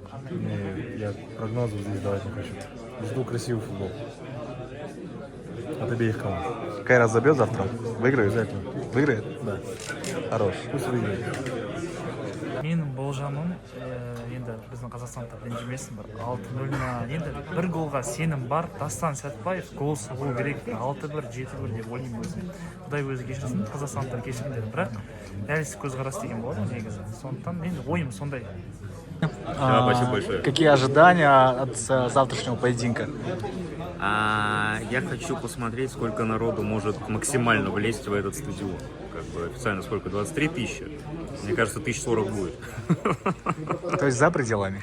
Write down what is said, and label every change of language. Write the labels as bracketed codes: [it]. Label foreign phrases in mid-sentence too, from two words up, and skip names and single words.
[ru] Я прогнозов здесь давать не хочу. Жду красивый футбол. От обеих команд. Кайрат забьет завтра? Выиграет? Обязательно. Выиграет? Да. Хорош. Пусть выиграет. [kk] менің болжамым енді біздің қазақстанда ренжімесін бір 6-0 енді бір голға сенім бар. Дастан Сәтбаев гол соғу керек 6-1 7-1 деп ойлаймын өзім. Құдай өзі кешірсін, қазақстандықтар кешіріңдер, бірақ реалистік көзқарас деген болады негізі. Сондықтан менің ойым сондай. [ru] Спасибо большое. Какие ожидания от завтрашнего поединка? Я хочу посмотреть, сколько народу может максимально влезть в этот стадион. Как бы официально сколько? 23 тысячи. Мне кажется, 1040 будет. То есть за пределами?